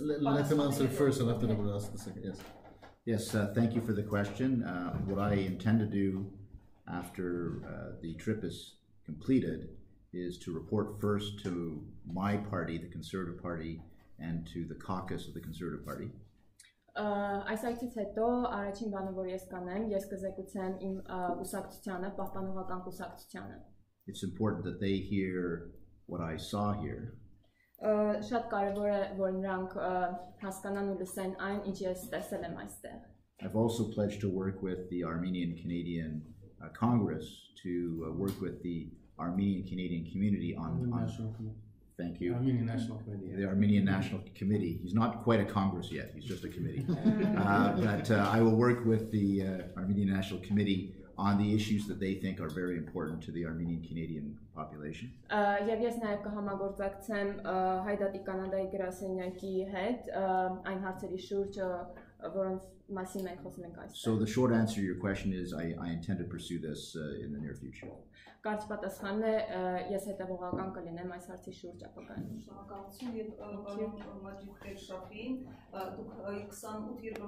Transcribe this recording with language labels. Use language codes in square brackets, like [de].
[en] Let him answer first, and after that we'll ask the second. Yes. Yes, thank you for the question. What I intend to do after the trip is completed is to report first to my party, the Conservative Party, and to the caucus of the Conservative Party. [hy] Այս այցից հետո առաջին բանը որ ես կանեմ, ես կզեկուցեմ իմ կուսակցությանը, պահպանողական կուսակցությանը։ [en] It's important that they hear what I saw here. [hy] Շատ կարևոր է որ նրանք հասկանան ու լսեն այն, ինչ ես տեսել եմ այստեղ։ [en] I've also pledged to work with the Armenian Canadian Congress to work with the Armenian Canadian community on thank you. Armenian National Committee. The Armenian National Committee. He's not quite a Congress yet. He's just a committee. But I will work with the Armenian National Committee on the issues that they think are very important to the Armenian Canadian population. [hy] Եվ ես նաև կհամագործակցեմ հայդատի կանադայի գրասենյակի հետ այն հարցերի շուրջ, որոնց մասին մենք խոսում ենք այստեղ։ [en] So the short answer to your question is I intend to pursue this in the near future. [hy] Կարճ պատասխանն է ես հետևողական կլինեմ այս հարցի շուրջ ապագայում։ Շնորհակալություն եւ պարոն Մաջիդ Պետշաֆին, դուք 28